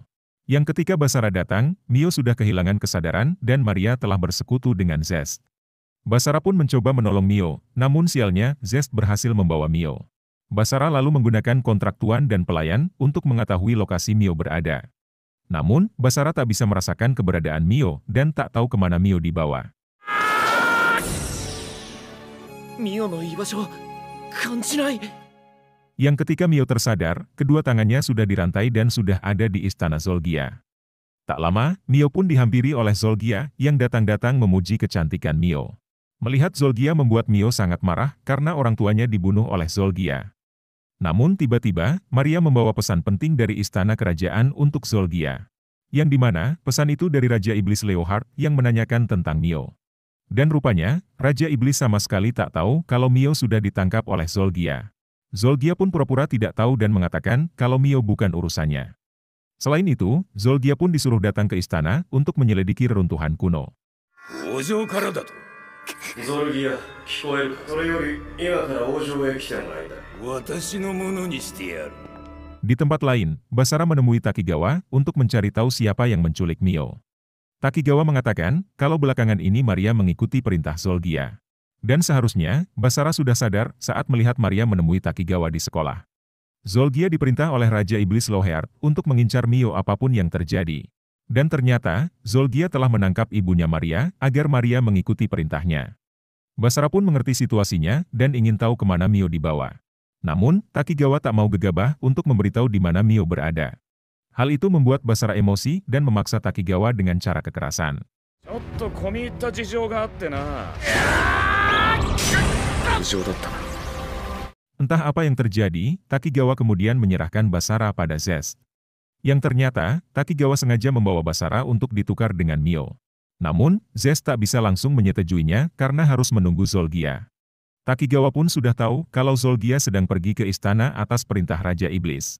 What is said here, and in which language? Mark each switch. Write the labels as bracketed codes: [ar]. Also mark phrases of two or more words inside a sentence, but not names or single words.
[id] Yang ketika Basara datang, Mio sudah kehilangan kesadaran dan Maria telah bersekutu dengan Zest. Basara pun mencoba menolong Mio, namun sialnya Zest berhasil membawa Mio. Basara lalu menggunakan kontrak tuan dan pelayan untuk mengetahui lokasi Mio berada. Namun, Basara tak bisa merasakan keberadaan Mio dan tak tahu kemana Mio dibawa. [ja] ミオの居場所感じない。 [id] Yang ketika Mio tersadar, kedua tangannya sudah dirantai dan sudah ada di istana Zolgia. Tak lama, Mio pun dihampiri oleh Zolgia yang datang-datang memuji kecantikan Mio. Melihat Zolgia membuat Mio sangat marah karena orang tuanya dibunuh oleh Zolgia. Namun tiba-tiba, Maria membawa pesan penting dari istana kerajaan untuk Zolgia. Yang dimana, pesan itu dari Raja Iblis Leohard yang menanyakan tentang Mio. Dan rupanya, Raja Iblis sama sekali tak tahu kalau Mio sudah ditangkap oleh Zolgia. Zolgia pun pura-pura tidak tahu dan mengatakan kalau Mio bukan urusannya. Selain itu, Zolgia pun disuruh datang ke istana untuk menyelidiki reruntuhan kuno. [ja] 王城からだと。ゾルギア、聞こえるか。それより今から王城へ来てもらいたい。私のものにしてやる。 [id] Di tempat lain, Basara menemui Takigawa untuk mencari tahu siapa yang menculik Mio. Takigawa mengatakan kalau belakangan ini Maria mengikuti perintah Zolgia. Dan seharusnya, Basara sudah sadar saat melihat Maria menemui Takigawa di sekolah. Zolgia diperintah oleh Raja Iblis Leohard untuk mengincar Mio apapun yang terjadi. Dan ternyata, Zolgia telah menangkap ibunya Maria agar Maria mengikuti perintahnya. Basara pun mengerti situasinya dan ingin tahu kemana Mio dibawa. Namun, Takigawa tak mau gegabah untuk memberitahu di mana Mio berada. Hal itu membuat Basara emosi dan memaksa Takigawa dengan cara kekerasan. [ja] ちょっと込み入った事情があってな。事情だったな。 [id] Entah apa yang terjadi, Takigawa kemudian menyerahkan Basara pada Zest. Yang ternyata, Takigawa sengaja membawa Basara untuk ditukar dengan Mio. Namun, Zest tak bisa langsung menyetujuinya karena harus menunggu Zolgia. Takigawa pun sudah tahu kalau Zolgia sedang pergi ke istana atas perintah Raja Iblis.